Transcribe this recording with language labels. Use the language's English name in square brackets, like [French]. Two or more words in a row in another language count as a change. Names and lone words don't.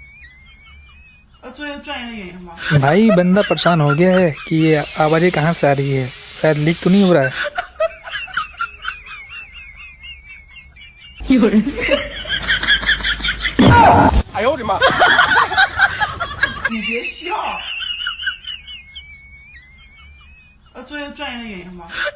[Hindi] भाई बंदा परेशान हो गया है कि ये आवाज़ें कहाँ से आ रही है। शायद लीक तो नहीं हो रहा है। [Chinese] 哎呦我的妈！你别笑，做一个专业的演员吗？